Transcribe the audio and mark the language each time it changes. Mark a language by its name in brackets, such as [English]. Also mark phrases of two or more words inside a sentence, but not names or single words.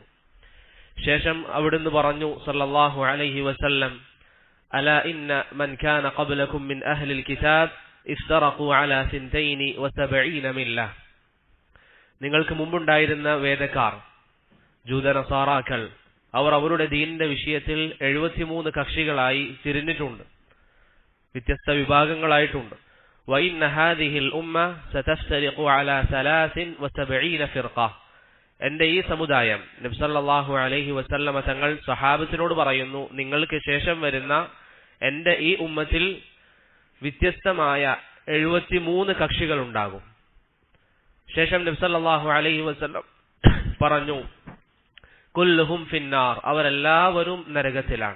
[Malayalam] ശേഷം അവിടുന്ന് പറഞ്ഞു [Arabic] صلى الله عليه وسلم ألا إن من كان قبلكم من أهل الكتاب افترقوا على 72 ملة. [Malayalam] നിങ്ങൾക്ക് മുമ്പുണ്ടായിരുന്ന വേദക്കാർ, ജൂതനസാറാക്കൾ, അവർ അവരുടെ ദീനിന്റെ വിഷയത്തിൽ 73 കക്ഷികളായി തിരിഞ്ഞിട്ടുണ്ട്, വ്യത്യസ്ത വിഭാഗങ്ങളായിട്ടുണ്ട്. [Arabic] وإن هذه الأمة ستفترق على 73 فرقة. [Malayalam] എന്റെ ഈ സമുദായം, നബി [Arabic] صلى الله عليه وسلم [Malayalam] തങ്ങൾ സഹാബത്തിനോട് പറയുന്നു, നിങ്ങൾക്ക് ശേഷം വരുന്ന എന്റെ ഈ ഉമ്മത്തിൽ വ്യത്യസ്തമായ 73 കക്ഷികൾ ഉണ്ടാകും. ശേഷം നബി [Arabic] صلى الله عليه وسلم [Malayalam] പറഞ്ഞു, [Arabic] كلهم في النار, [Malayalam] അവരെല്ലാവരും നരകത്തിലാണ്.